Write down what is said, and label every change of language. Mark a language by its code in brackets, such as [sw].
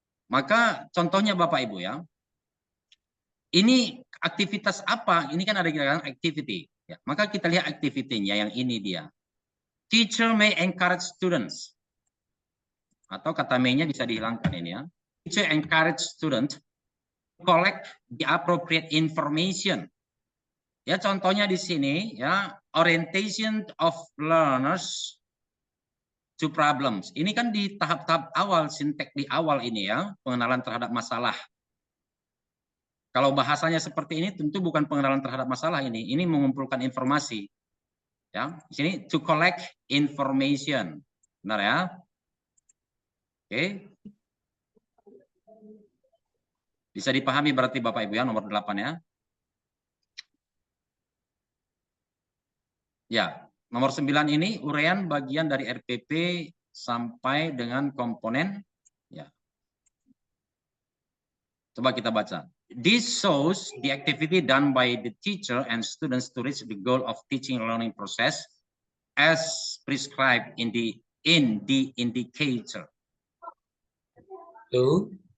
[id] Maka contohnya Bapak Ibu ya. Ini aktivitas apa? Ini kan ada kira-kira activity. Ya, maka kita lihat activity-nya yang ini dia. [en] Teacher may encourage students. [id] Atau kata may-nya bisa dihilangkan ini ya. [en] Teacher encourage student collect the appropriate information. [id] Ya, contohnya di sini ya, [en] orientation of learners to problems. [id] Ini kan di tahap-tahap awal, sintek di awal ini ya, pengenalan terhadap masalah. Kalau bahasanya seperti ini tentu bukan pengenalan terhadap masalah ini mengumpulkan informasi. Ya, di sini [en] to collect information. [id] Benar ya? Oke. Bisa dipahami berarti Bapak Ibu ya, nomor 8 ya. Ya, nomor 9 ini uraian bagian dari RPP sampai dengan komponen. Ya. Coba kita baca. [en] This shows the activity done by the teacher and students to reach the goal of teaching and learning process as prescribed in the indicator. [id] Tuh.